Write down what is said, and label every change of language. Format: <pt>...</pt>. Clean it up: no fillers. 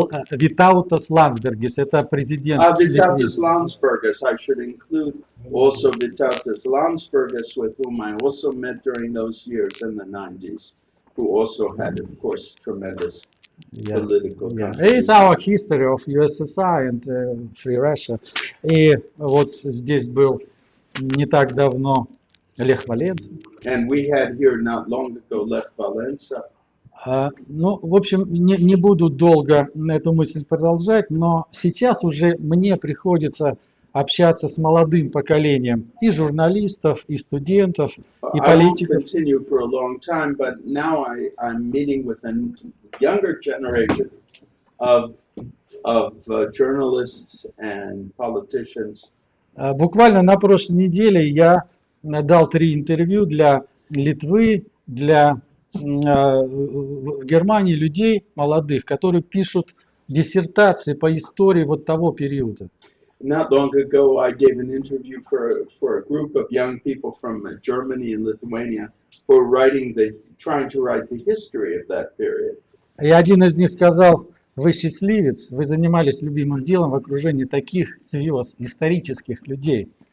<ru>Витаутас Ландсбергис, это президент</ru> <en>Vytautas Landsbergis, I should include also Vytautas Landsbergis, with whom I also met during those years in the 90s, who also had, of course, tremendous political contribution. It's our history of USSR and Free Russia.</en> <ru>И вот здесь был не так давно Лех Валенса.</ru> <en>And we had here not long ago Lech Walesa.</en> <ru>Ну, в общем, не буду долго эту мысль продолжать, но сейчас уже мне приходится общаться с молодым поколением и журналистов, и студентов, и политиков.</ru> <en>I won't continue for a long time, but now I'm meeting with a younger generation of journalists and politicians.</en> <ru>Буквально на прошлой неделе я дал 3 интервью для Литвы, для в Германии людей молодых, которые пишут диссертации по истории вот того периода.</ru> <en>Not long ago, I gave an interview for a group of young people from Germany and Lithuania who are trying to write the history of that period.</en> <ru>И один из них сказал: вы счастливец, вы занимались любимым делом в окружении таких звезд, исторических людей.</ru>